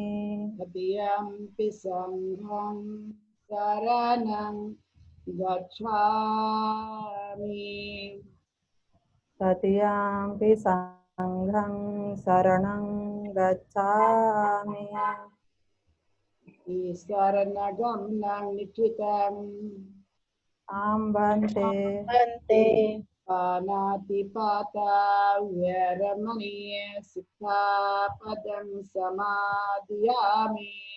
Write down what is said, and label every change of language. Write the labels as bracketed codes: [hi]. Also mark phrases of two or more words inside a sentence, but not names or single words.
[pi] तृतीयंपि संघं शरणं गच्छामि। तृतीयंपि संघं शरणं गच्छामि। शरणगमनं निश्चितम् आं भन्ते पानातिपाता वैरमणि सिक्खापदं समादयामि।